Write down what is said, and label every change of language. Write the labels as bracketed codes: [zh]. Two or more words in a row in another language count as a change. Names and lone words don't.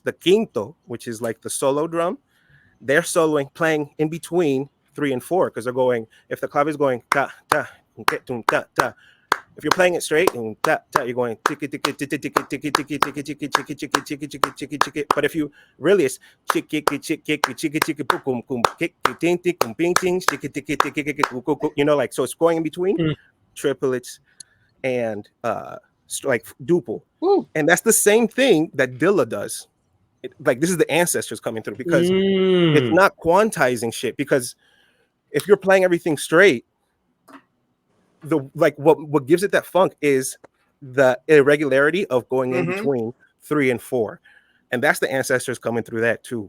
[en] The quinto, which is like the solo drum, they're soloing, playing in between 3 and 4, because they're going, if the clave is going ta ta ta ta, if you're playing it straight and ta ta, you're going tiki tiki tiki tiki tiki tiki tiki tiki tiki tiki tiki tiki tiki tiki. But if you really, it's chiki chiki chiki chiki chiki kum kum kiki ting ting kum ping ting chiki tiki tiki tiki, you know, like, so it's going in between triplets and like duple. And that's the same thing that Dilla does. Like, this is the ancestors coming through, because it's not quantizing shit. Because if you're playing everything straight, what gives it that funk is the irregularity of going in between 3 and 4, and that's the ancestors coming through that too.